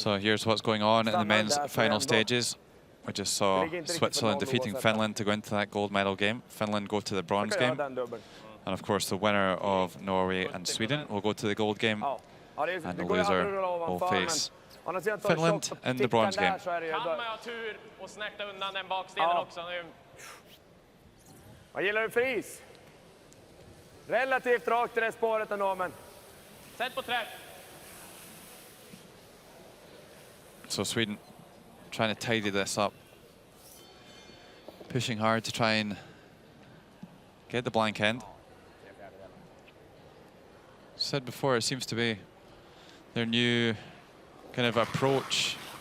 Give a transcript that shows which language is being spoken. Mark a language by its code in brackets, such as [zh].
[en] So here's what's going on in the men's final stages. We just saw Switzerland defeating Finland to go into that gold medal game. Finland go to the bronze game. And of course, the winner of Norway and Sweden will go to the gold game. And the loser will face Finland in the bronze game. [sv] Kan man ha tur och snäkta undan den bakstenen också nu. Vad gillar du för is? Relativt rakt i det spåret ändå, men... Sätt på träff. [en] So Sweden trying to tidy this up. Pushing hard to try and get the blank end. Said before, it seems to be their new kind of approach.